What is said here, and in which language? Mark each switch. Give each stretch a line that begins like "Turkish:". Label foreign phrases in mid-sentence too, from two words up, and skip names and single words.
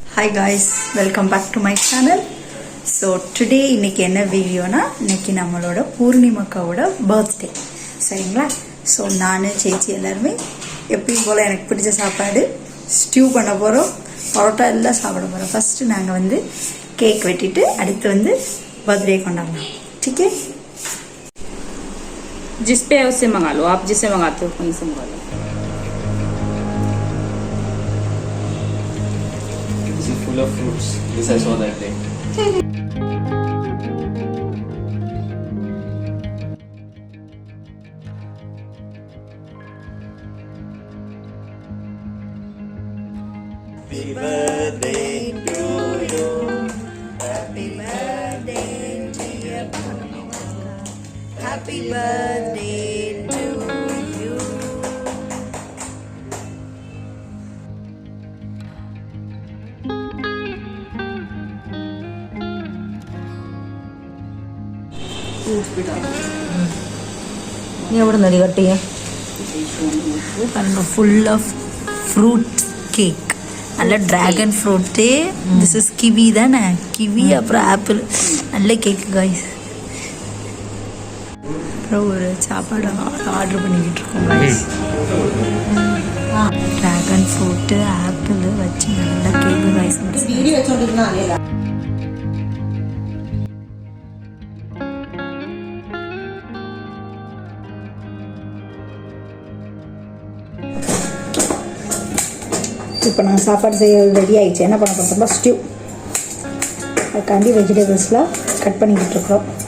English: guys, welcome back to my channel. So today
Tamil: இன்னைக்கு என்ன வீடியோனா இன்னைக்கு நம்மளோட பூர்ணிமாக்காவோட பர்த்டே சரிங்களா. ஸோ நான் சேச்சி எல்லாருமே எப்பயும் போல் எனக்கு பிடிச்ச சாப்பாடு ஸ்டியூ பண்ண போகிறோம், பரோட்டா எல்லாம் சாப்பிட போகிறோம். ஃபஸ்ட்டு நாங்கள் வந்து கேக் வெட்டிட்டு அடுத்து வந்து बर्थडे கொண்டாடலாம்.
Hindi: ठीक है, जिस पे है उससे मंगा लो, आप जिससे मंगाते हो वहीं से मंगा लो.
English: This is full of fruits. This I saw that day. Happy birthday to you. happy birthday dear Purnima. Happy birthday to you.
Malayalam: നീ എവിടെ നിന്ന് കട്ട് ചെയ്യാം?
English: full of fruit cake,
Tamil: நல்ல
English: dragon fruit. this is kiwi
Tamil: தானே, கிவி அப்புறம் ஆப்பிள், நல்ல
English: cake guys.
Tamil: அப்புறம் ஒரு சாப்பாடு ஆர்டர் பண்ணிக்கிட்டு இருக்கோம் காய்ஸ்.
English: dragon fruit apple
Tamil: வச்சு நல்ல
English: cake guys.
Malayalam: വീഡിയോ വെച്ചോണ്ടിരുന്ന അറിയില്ല.
Tamil: இப்போ நான் சாப்பாடு செய்ய ரெடி ஆகிடுச்சு. என்ன பண்ண போகிறோம்னா ஸ்டியூ, அதுக்காண்டி வெஜிடபிள்ஸ்லாம் கட் பண்ணிக்கிட்டு இருக்கிறோம்.